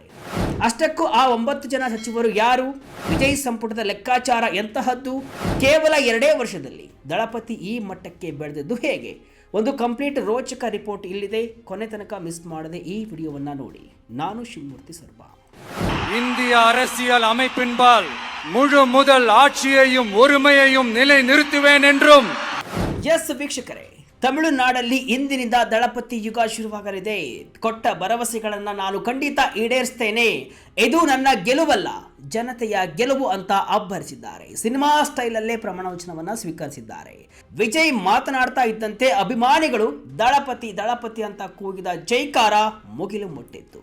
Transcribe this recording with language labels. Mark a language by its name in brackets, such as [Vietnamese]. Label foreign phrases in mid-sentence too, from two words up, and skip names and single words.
[Kannada] ಅಷ್ಟಕ್ಕೂ ಆ 9 ಜನ ಸಚಿವರು ಯಾರು? ವಿಜಯ್ ಸಂಪುಟದ ಲೆಕ್ಕಾಚಾರ ಎಂತಹದ್ದು? ಕೇವಲ 2 ವರ್ಷದಲ್ಲಿ ದಳಪತಿ ಈ ಮಟ್ಟಕ್ಕೆ ಬೆಳೆದದ್ದು ಹೇಗೆ? ಒಂದು ಕಂಪ್ಲೀಟ್ ರೋಚಕ ರಿಪೋರ್ಟ್ ಇಲ್ಲಿದೆ. ಕೊನೆ ತನಕ ಮಿಸ್ ಮಾಡದೆ ಈ ವಿಡಿಯೋವನ್ನ ನೋಡಿ. ನಾನು ಶಿವಮೂರ್ತಿ ಸರ್ಬಾ. [Tamil] இந்திய அரசியல் அமைப்பின்பால் முழு முதல் ஆட்சியையும் ஒருமையையும் நிலை நிறுத்துவேன் என்றும். [Kannada] ಎಸ್ ವೀಕ್ಷಕರೇ, ತಮಿಳುನಾಡಲ್ಲಿ ಇಂದಿನಿಂದ ದಳಪತಿ ಯುಗ ಶುರುವಾಗಲಿದೆ. ಕೊಟ್ಟ ಭರವಸೆಗಳನ್ನು ನಾನು ಖಂಡಿತ ಈಡೇರಿಸ್ತೇನೆ. ಇದು ನನ್ನ ಗೆಲುವಲ್ಲ, ಜನತೆಯ ಗೆಲುವು ಅಂತ ಅಬ್ಬರಿಸಿದ್ದಾರೆ. ಸಿನಿಮಾ ಸ್ಟೈಲಲ್ಲೇ ಪ್ರಮಾಣ ವಚನವನ್ನ ಸ್ವೀಕರಿಸಿದ್ದಾರೆ. ವಿಜಯ್ ಮಾತನಾಡ್ತಾ ಇದ್ದಂತೆ ಅಭಿಮಾನಿಗಳು ದಳಪತಿ ದಳಪತಿ ಅಂತ ಕೂಗಿದ ಜೈಕಾರ ಮುಗಿಲು ಮುಟ್ಟಿತ್ತು.